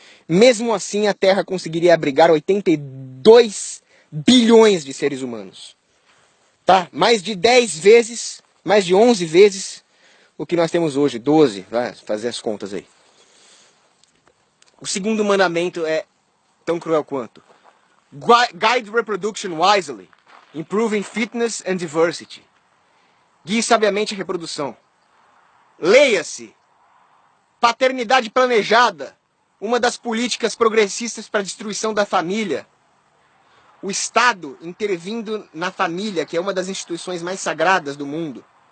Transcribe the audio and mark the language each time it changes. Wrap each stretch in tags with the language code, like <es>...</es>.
<pt>Mesmo assim, a Terra conseguiria abrigar 82 bilhões de seres humanos. Tá? Mais de 10 vezes, mais de 11 vezes o que nós temos hoje. 12, vai fazer as contas aí. O segundo mandamento é tão cruel quanto.</pt> <en>Guide reproduction wisely, improving fitness and diversity.</en> <pt>Guie sabiamente a reprodução. Leia-se. Paternidade planejada, uma das políticas progressistas para a destruição da família. O Estado intervindo na família, que é uma das instituições mais sagradas do mundo.</pt>